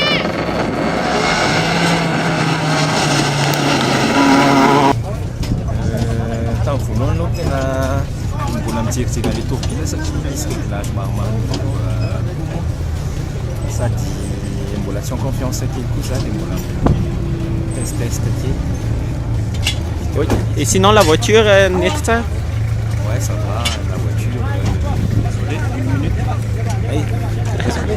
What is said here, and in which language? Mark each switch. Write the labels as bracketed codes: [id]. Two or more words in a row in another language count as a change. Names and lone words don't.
[mg] Tamin'ny voalohany aloha tena mbola mijery le tourpile satria misy réglage maromaro sady mbola tsy [fr] en confiance [mg] kely koa zany mbola test kely. [fr] Et sinon la voiture [mg] nety tsara? [fr] Ouais, ça va, la voiture. Désolé, 1 minute. Hey, désolé.